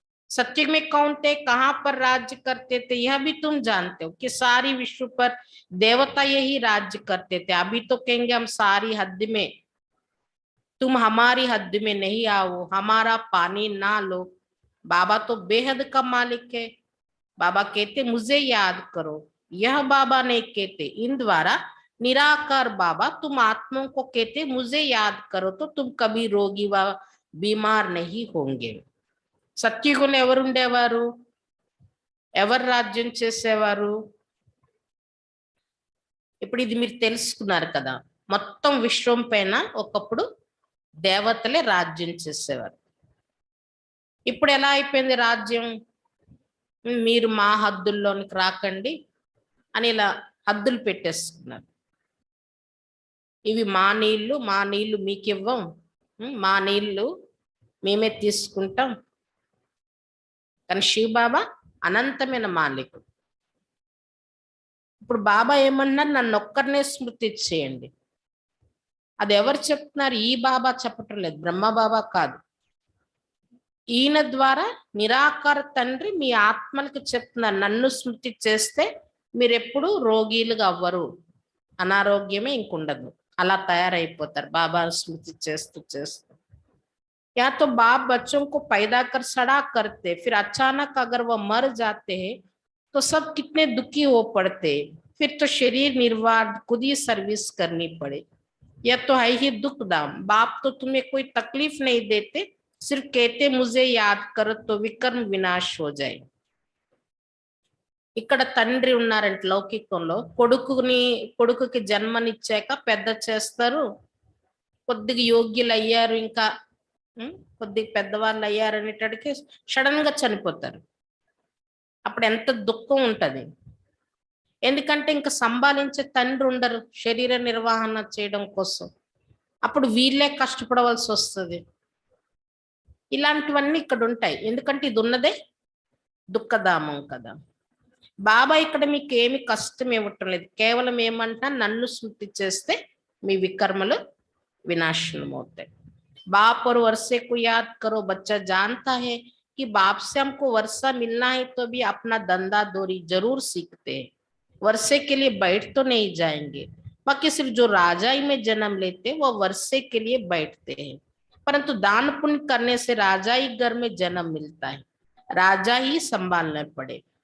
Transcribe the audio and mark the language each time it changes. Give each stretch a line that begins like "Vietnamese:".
Hindi: सत्युग में कौन थे, कहाँ पर राज्य करते थे, यह भी तुम जानते हो कि सारी विश्व पर देवता यही राज्य करते थे. अभी तो कहेंगे हम सारी हद में, तुम हमारी हद में नहीं आओ, हमारा पानी ना लो. बाबा तो बेहद का मालिक है. बाबा कहते मुझे याद करो, यह बाबा नहीं कहते. इन द्वारा निराकार बाबा तुम आत्माओं को कहते मुझे याद करो, तो तुम कभी रोगी व बीमार नहीं होंगे.
Telugu: సత్యుగులు ఎవరు ఉండేవారు, ఎవరు రాజ్యం చేసేవారు? ఇప్పుడు ఇది మీరు తెలుసుకున్నారు కదా, మొత్తం విశ్వం పైన ఒకప్పుడు దేవతలే రాజ్యం చేసేవారు. ఇప్పుడు ఎలా అయిపోయింది రాజ్యం, మీరు మా హద్దుల్లోనికి రాకండి అని ఇలా హద్దులు పెట్టేసుకున్నారు. ఇవి మా నీళ్లు మీకు ఇవ్వం, మా నీళ్లు మేమే తీసుకుంటాం. కానీ శివ బాబా అనంతమైన మాలికుడు. ఇప్పుడు బాబా ఏమన్నారు, నన్ను ఒక్కరినే స్మృతి చేయండి. అది ఎవరు చెప్తున్నారు, ఈ బాబా చెప్పటం లేదు, బ్రహ్మ బాబా కాదు, ఈయన ద్వారా నిరాకార తండ్రి మీ ఆత్మలకు చెప్తున్నారు, నన్ను స్మృతి చేస్తే మీరు ఎప్పుడు రోగీలుగా అవ్వరు, అనారోగ్యమే ఇంకుండదు, అలా తయారైపోతారు బాబా స్మృతి చేస్తూ చేస్తూ.
Hindi: या तो बाप बच्चों को पैदा कर सड़ा करते, फिर अचानक अगर वह मर जाते हैं तो सब कितने दुखी हो पड़ते. फिर तो शरीर निर्वाह खुद ही सर्विस करनी पड़े। यह तो है ही दुख दाम। बाप तो तुम्हें कोई तकलीफ नहीं देते, सिर्फ कहते मुझे याद करो तो विकर्म विनाश हो जाए।
Telugu: ఇక్కడ తండ్రి ఉన్నారంట లౌకికంలో, కొడుకుకి జన్మనిచ్చాక పెద్ద చేస్తారు, కొద్దిగా యోగ్యులు అయ్యారు, ఇంకా కొద్దిగా పెద్దవాళ్ళు అయ్యారు అనేటడికి సడన్ గా చనిపోతారు. అప్పుడు ఎంత దుఃఖం ఉంటది. ఎందుకంటే ఇంకా సంభాలించే తండ్రి ఉండరు శరీర నిర్వహణ చేయడం కోసం. అప్పుడు వీళ్ళే కష్టపడవలసి వస్తుంది. ఇలాంటివన్నీ ఇక్కడ ఉంటాయి. ఎందుకంటే ఇది ఉన్నదే దుఃఖధామం కదా. బాబా ఇక్కడ మీకు ఏమి కష్టం ఇవ్వటం లేదు, కేవలం ఏమంటా నన్ను స్మృతి చేస్తే మీ వికర్మలు వినాశనం అవుతాయి.
Hindi: बाप और वर्षे को याद करो, बच्चा जानता है कि बाप से हमको वर्षा मिलना है तो भी अपना धंधा दौरी जरूर सीखते हैं। वर्षे के लिए बैठ तो नहीं जाएंगे, बाकी सिर्फ जो राजाई में जन्म लेते वो वर्षे के लिए बैठते हैं, परंतु दान पुण्य करने से राजाई घर में जन्म मिलता है, राजा ही संभालने पड़े।